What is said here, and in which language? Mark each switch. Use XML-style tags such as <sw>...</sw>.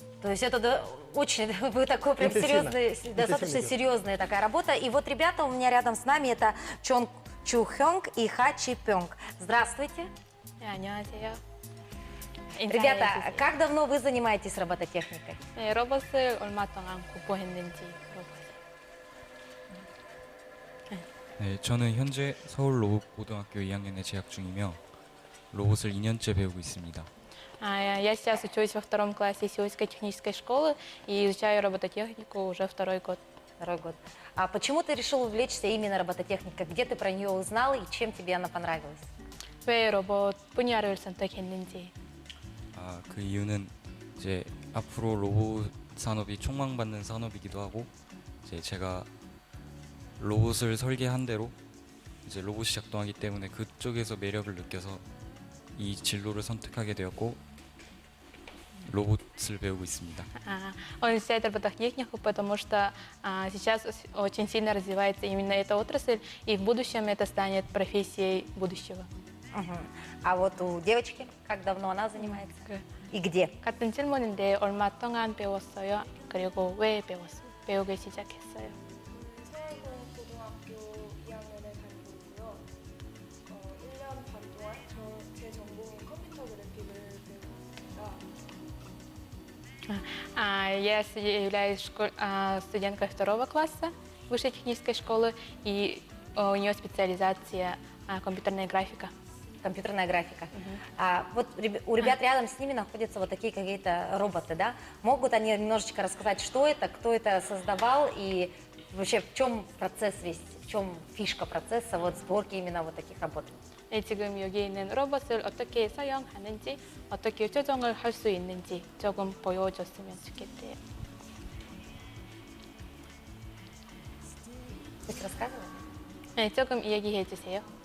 <ru>То есть это очень, вы такой прям Интенсивно. серьезный, достаточно Интенсивно. серьезная такая работа. И вот ребята у меня рядом с нами, это Чон Чу Хёнг и Ха Чи Пёнг. Здравствуйте.</ru> <ko>네, 안녕하세요.</ko> <ru>Ребята,</ru> <ko>인사해주세요.</ko> <ru>как давно вы занимаетесь робототехникой?</ru> <ko>네, 로봇을 얼마 동안 공부했는지 물어보세요. 네, 저는 현재 서울 로봇고등학교 2학년에 재학 중이며 로봇을 2년째 배우고 있습니다.</ko> <ru>Я сейчас учусь во втором классе Сеульской технической школы и изучаю робототехнику уже второй год. Второй год. А почему ты решил увлечься именно робототехникой? Где ты про нее узнал и чем тебе она понравилась?</ru> <ko>왜 로봇 분야를 선택했는지. 그 이유는 이제 앞으로 로봇 산업이 촉망받는 산업이기도 하고 이제 제가 로봇을 설계한 대로 이제 로봇이 작동하기 때문에 그쪽에서 매력을 느껴서 이 진로를 선택하게 되었고 로봇을 배우고 있습니다.</ko> <ru>Он изучает робототехнику, потому что сейчас очень сильно развивается именно эта отрасль, и в будущем это станет профессией будущего. Мгм. А вот у девочки, как давно она занимается? И где?</ru> <ko>같은 질문인데 얼마 동안 배웠어요? 그리고 왜 배우기 시작했어요? 서울고 고등학교 2학년에 다니고 있고요. 1년 반 동안 제 전공인 컴퓨터 그래픽을 배우고 있습니다.</ko> <ru>Я являюсь студенткой второго класса высшей технической школы, и у нее специализация компьютерная графика. Компьютерная графика. А вот у ребят рядом с ними находятся вот такие какие-то роботы, да? Могут они немножечко рассказать, что это, кто это создавал и вообще в чем процесс весь, в чем фишка процесса вот сборки именно вот таких работ?</ru> <ko>네, 지금 여기 있는 로봇을 어떻게 사용하는지, 어떻게 조정을 할 수 있는지 조금 보여줬으면 좋겠대요.</ko> <ru>Пусть рассказывают.</ru> <ko>네, 조금 얘기해 주세요.</ko>